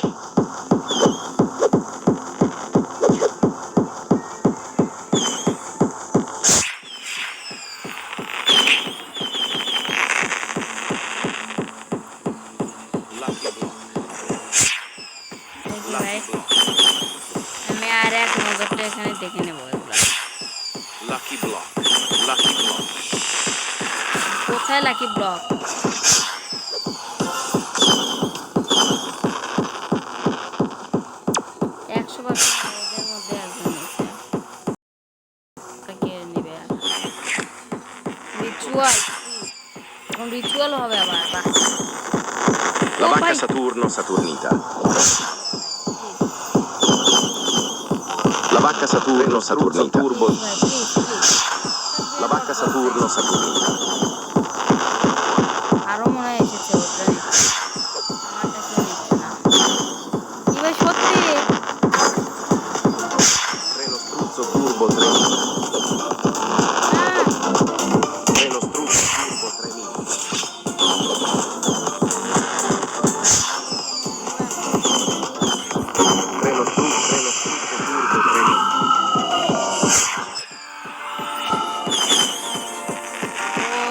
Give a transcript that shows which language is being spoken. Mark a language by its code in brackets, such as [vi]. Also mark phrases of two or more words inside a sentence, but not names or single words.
[bn] Lucky block. দেখি ভাই Lucky block. আমি আর এক নজরটা এখানে দেখে নেবো এগুলা Lucky block. Lucky block. কোথায় লাকি ব্লক 100% ওদের মধ্যে একজন আছে কে নেবে রিচুয়াল এখন রিচুয়াল হবে আবার বাহ La ও banca ভাই Saturno Saturnita. La banca Saturno Saturnita. Turbo. ভাই [en] please please [bn] La banca Saturno Saturnita. আরো মনে হয় এসেছে ওটা আমারটা কেউ নিচ্ছে না কি ভাই সত্যি Treno struzzo turbo 3000. হ্যাঁ Treno struzzo turbo 3000. Treno struzzo turbo 3000.